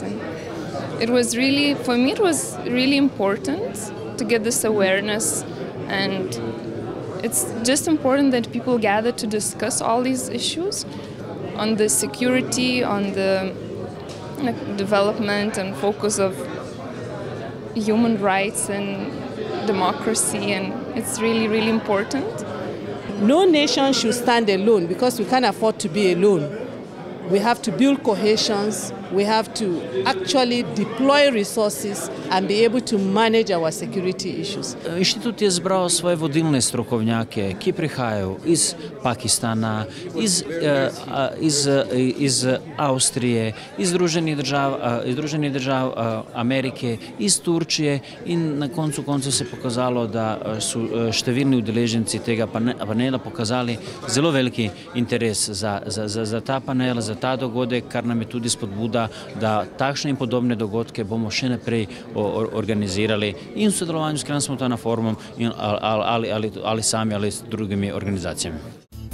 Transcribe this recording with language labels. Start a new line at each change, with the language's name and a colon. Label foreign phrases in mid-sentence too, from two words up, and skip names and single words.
English: And it was really, for me, it was really important to get this awareness, and it's just important that people gather to discuss all these issues on the security, on the development and focus of human rights and democracy, and it's really, really important. No nation should stand alone because we can't afford to be alone. We have to build cohesions, we have to actually deploy resources and be able to manage our security issues.
Slovenian: Inštitut je zbral svoje vodilne strokovnjake, ki prihajajo iz Pakistana, iz Avstrije, iz Združenih držav Amerike, iz Turčije, in na koncu se je pokazalo, da so številni udeleženci tega panela pokazali zelo veliki interes za ta panel, za ta dogodek, kar nam je tudi spodbuda, da takšne in podobne dogodke bomo še naprej organizirali in v sodelovanju s Transmontana forumom ali sami ali s drugimi organizacijami.